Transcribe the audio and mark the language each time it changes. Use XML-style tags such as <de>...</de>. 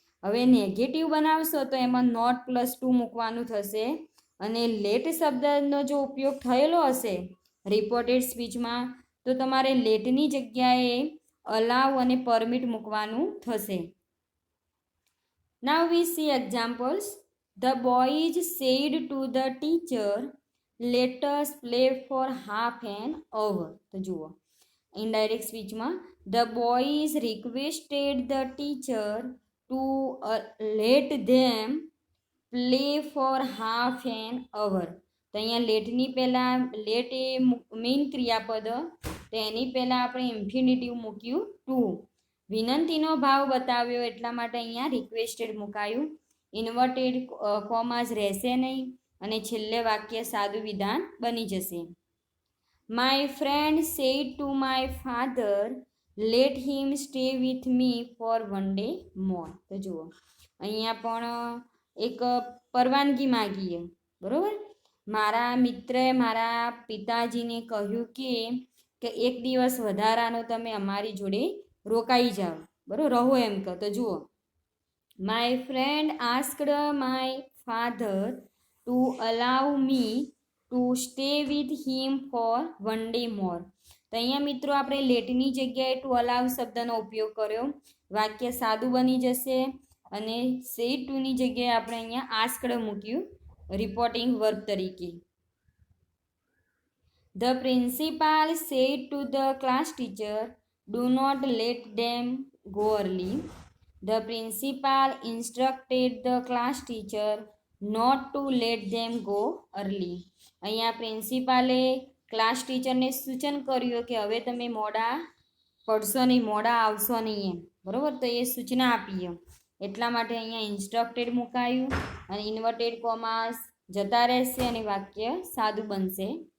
<gu>હવે નેગેટિવ બનાવશો તો એમાં નોટ પ્લસ ટુ મૂકવાનું થશે અને લેટ શબ્દનો જો ઉપયોગ થયેલો હશે રિપોર્ટેડ સ્પીચમાં તો તમારે લેટની જગ્યાએ અલાવ અને પરમિટ મૂકવાનું થશે.</gu> <en>Now we see examples. The boys said to the teacher, let us play for half an hour.</en> <gu>તો જુઓ indirect સ્પીચમાં</gu> <en>the boys requested the teacher to let them play for half an hour.</en> <gu>તો અહીંયા લેટની પહેલાં late એ main ક્રિયાપદ તો એની પહેલાં આપણે infinitive મૂક્યું ટુ. વિનંતીનો ભાવ બતાવ્યો એટલા માટે અહીંયા રિક્વેસ્ટેડ મુકાયું. ઇન્વર્ટેડ કોમાસ રહેશે નહીં અને છેલ્લે વાક્ય સાદું વિધાન બની જશે.</gu> <en>My friend said to my father let him stay with me for one day more.</en> <gu>તો જુઓ અહીંયા પણ એક પરવાનગી માગીએ બરાબર. મારા મિત્રએ મારા પિતાજીને કહ્યું કે એક દિવસ વધારાનો તમે અમારી જોડે રોકાઈ જાઓ બરાબર રહો એમ કહો. તો જુઓ</gu> <en>My friend asked my father to allow me to stay with him for one day more.</en> <gu>તો અહીંયા મિત્રો આપણે લેટની જગ્યાએ ટુ અલાવ શબ્દનો ઉપયોગ કર્યો. વાક્ય સાદું બની જશે અને સેડ ટુની જગ્યાએ આપણે અહીંયા આસ્કડ મૂક્યું રિપોર્ટિંગ વર્બ તરીકે.</gu> <en>The principal said to the class teacher, do not let them go early. The principal instructed the class teacher not to let them go early.</en> <gu>અહીંયા પ્રિન્સિપાલે ક્લાસ ટીચરને સૂચન કર્યું કે હવે તમે મોડા પડશો નહીં, મોડા આવશો નહીં એમ બરાબર. તો એ સૂચના આપી એટલા માટે અહીંયા ઇન્સ્ટ્રક્ટેડ મુકાયું અને ઇન્વર્ટેડ કોમાસ જતા રહેશે અને વાક્ય સાદું બનશે.</gu>